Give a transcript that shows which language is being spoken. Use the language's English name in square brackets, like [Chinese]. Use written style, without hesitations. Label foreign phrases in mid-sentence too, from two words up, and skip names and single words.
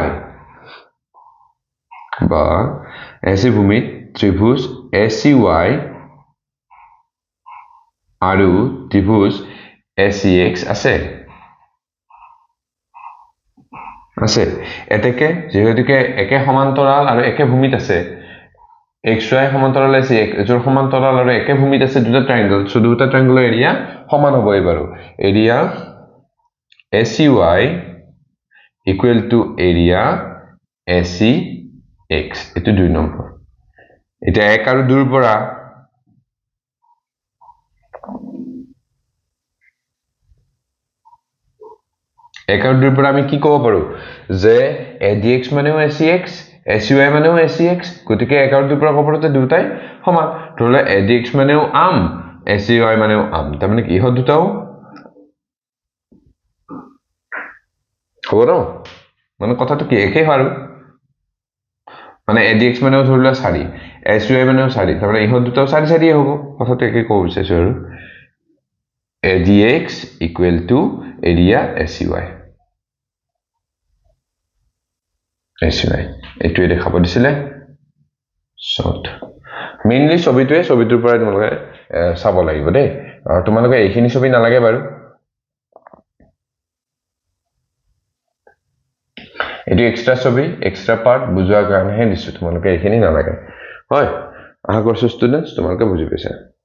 [Assamese] বা এসি ভূমিত ত্ৰিভুজ SEY আৰু ত্ৰিভুজ SEX আছে এতেকে যেহেতুকে একে সমান্তৰাল আৰু একে ভূমিত আছে xy সমান্তৰাল আছে এজোৰ সমান্তৰাল আৰু একে ভূমিত আছে দুটা ট্ৰায়াঙ্গল সো দুটা ট্ৰায়াঙ্গলৰ এৰিয়া সমান হ'ব এবাৰো এৰিয়া SEY [English] equal to area [Assamese] SEX এটো 2 নম্বৰ এটা 1 আৰু 2 ৰ পৰা আমি কি ক'ব পাৰো যে ADX মানেও SEX SUY মানেও SEX গতিকে 1 আৰু 2 পৰা ক'ব পাৰো যে দুটাই সমান ধৰলে ADX মানেও আম SUY মানেও আম তাৰ মানে কি হয় দুটাও হ'ব ন মানে কথাটো কি একে হয় আৰু মানে ADX মানেও ধৰিলা 4 SUY মানেও 4 তাৰ মানে ইহত দুটাও 4 4 হ'ব কথাটো একে ক'ব বিচাৰিছো আৰু ADX [English] equal to area [Assamese] SUY এইটোৱে দেখাব দিছিলে শর্ট মেইনলি ছবিটোৰ পৰা তোমালোকে চাব লাগিব দেই আৰু তোমালোকে এইখিনি ছবি নালাগে বাৰু এটো এক্সট্ৰা ছবি [English] extra part [Assamese] বুজোৱাৰ কাৰণেহে দিছো তোমালোকে এইখিনি নালাগে হয় আশা কৰিছো ষ্টুডেন্টস তোমালোকে বুজি পাইছা